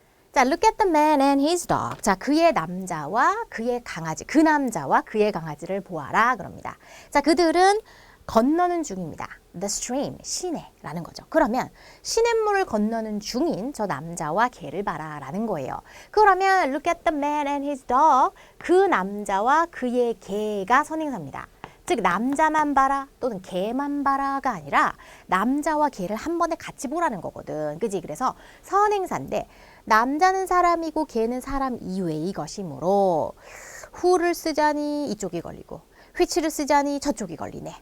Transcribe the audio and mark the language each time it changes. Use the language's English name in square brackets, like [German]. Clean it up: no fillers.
[Korean] 자, [English] look at the man and his dog. [Korean] 자, 그의 남자와 그의 강아지, 그 남자와 그의 강아지를 보아라 그럽니다. 자, 그들은 건너는 중입니다. [English] The stream, [Korean] 시내라는 거죠. 그러면 시냇물을 건너는 중인 저 남자와 개를 봐라 라는 거예요. 그러면 [English] look at the man and his dog. [Korean] 그 남자와 그의 개가 선행사입니다. 즉 남자만 봐라 또는 개만 봐라가 아니라 남자와 개를 한 번에 같이 보라는 거거든. 그지? 그래서 선행사인데 남자는 사람이고 개는 사람 이외의 것이므로 who를 쓰자니 이쪽이 걸리고 which를 쓰자니 저쪽이 걸리네.